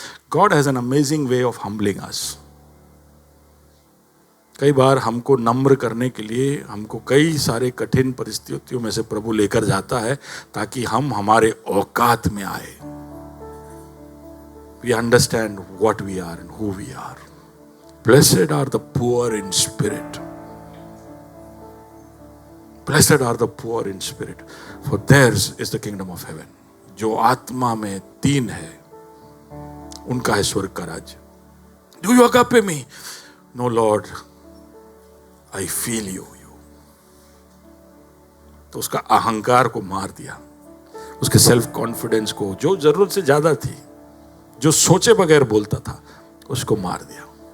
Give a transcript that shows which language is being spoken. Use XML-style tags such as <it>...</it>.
<en>God has an amazing way of humbling us.</en> <hi>कई बार हमको नम्र करने के लिए हमको कई सारे कठिन परिस्थितियों में से प्रभु लेकर जाता है ताकि हम हमारे औकात में आए।</hi> <en>We understand what we are and who we are. Blessed are the poor in spirit. Blessed are the poor in spirit, for theirs is the kingdom of heaven.</en> <hi>जो आत्मा में दीन है उनका है स्वर्ग का राज्य।</hi> <en>Do you agape me? No, Lord, I feel you.</en> <hi>तो उसका अहंकार को मार दिया, उसके सेल्फ कॉन्फिडेंस को, जो जरूरत से ज्यादा थी, जो सोचे बगैर बोलता था, उसको मार दिया।</hi>